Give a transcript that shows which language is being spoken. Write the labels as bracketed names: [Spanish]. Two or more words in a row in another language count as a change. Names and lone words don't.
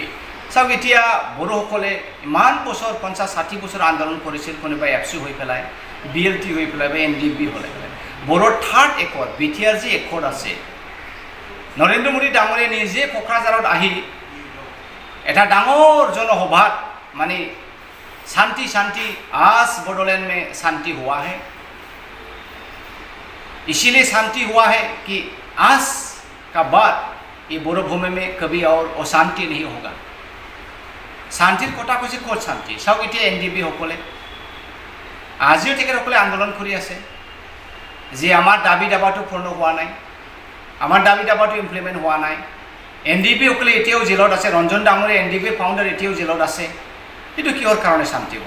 [Assamese] চাওক, এতিয়া বড়োসকলে ইমান বছৰ 50-60 বছৰ আন্দোলন কৰিছিল, কোনোবাই এফচি হৈ পেলাই, BLT হৈ পেলাই বা NDP হৈ পেলাই। বড়োৰ 3rd একৰ্ড, BTR যি একৰ্ড আছে, নৰেন্দ্ৰ মোদী ডাঙৰীয়াই নিজে কোকৰাঝাৰত আহি এটা ডাঙৰ জনসভাত মানে [Hindi] शांति शांति आज बोडोलैंड में शांति हुआ है, इसीलिए शांति हुआ है कि आज का बाद ये बोडो भूमि में कभी और अशांति नहीं होगा। [Assamese] শান্তিৰ কথা कैसे ক'ত शांति? চাওক, এতিয়া NDP সকলে আজিও তেখেতসকলে আন্দোলন কৰি আছে যে আমাৰ দাবী দাবাটো পূৰ্ণ হোৱা নাই, আমাৰ দাবী দাবাটো ইমপ্লিমেণ্ট হোৱা নাই। NDP সকলে এতিয়াও জেলত আছে, ৰঞ্জন ডাঙৰীয়া NDP ফাউণ্ডাৰ এতিয়াও জেলত আছে। এইটো কিহৰ কাৰণে শান্তি হ'ল?